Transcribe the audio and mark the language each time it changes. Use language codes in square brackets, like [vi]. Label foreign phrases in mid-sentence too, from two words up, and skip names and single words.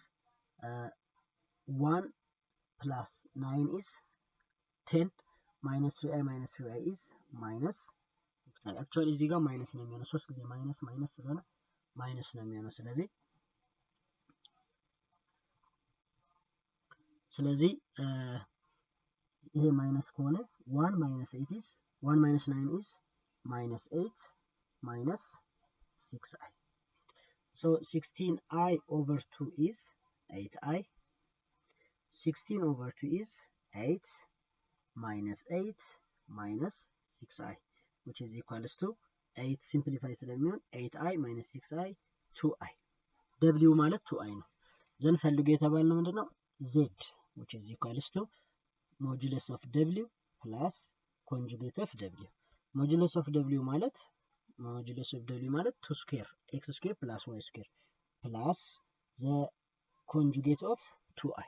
[en] 1 plus 9 is 10 minus 3i is minus 6i actually [am] እዚህ ጋር ማይነስ ነው የሚሆነው 3 ጊዜ ማይነስ ስለሆነ ማይነስ ነው የሚሆነው ስለዚህ ይሄ ማይነስ ከሆነ [en] 1 minus 8 is 1 minus 9 is minus 8 minus 6i. So 16i over 2 is 8i. 16 over 2 is 8 minus 8 minus 6i, which is equals to 8 simplify ስለሚሆን 8i minus 6i 2i. [am] w ማለት 2i ነው። ዘን ፈልጉ የተባልነው ምንድነው? [en] z, which is equals to modulus of w plus conjugate of w. modulus of w ማለት 2 square x square plus y square plus the conjugate of 2i.